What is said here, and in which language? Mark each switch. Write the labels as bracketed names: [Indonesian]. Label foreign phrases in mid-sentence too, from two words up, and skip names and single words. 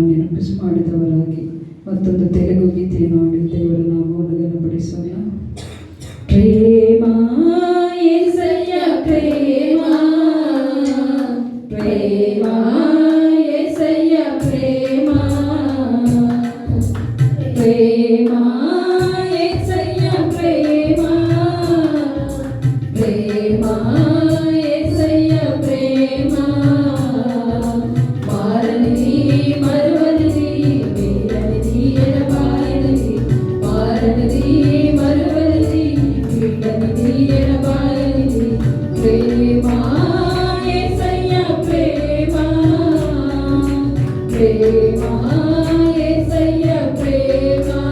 [Kannada] ನೆನಪಿಸಿ ಮಾಡಿದವರಾಗಿ ಮತ್ತೊಂದು ತೆಲುಗು ಗೀತೆಯನ್ನು ಹಾಡಿ ದೇವರ ನಾಮವನ್ನು ಘನಪಡಿಸೋಣ. [Telugu] ಪ್ರೇಮ యేసయ్య ప్రేమ, ప్రేమ యేసయ్య ప్రేమ, ప్రేమ యేసయ్య ప్రేమ, ప్రేమ యేసయ్య ప్రేమ, మారనిది మరువనిది వీడనిది ఎడబాయనిది, మారనిది మరువనిది వీడనిది ఎడబాయనిది, ప్రేమ యేసయ్య ప్రేమ, ప్రేమ యేసయ్య ప్రేమ,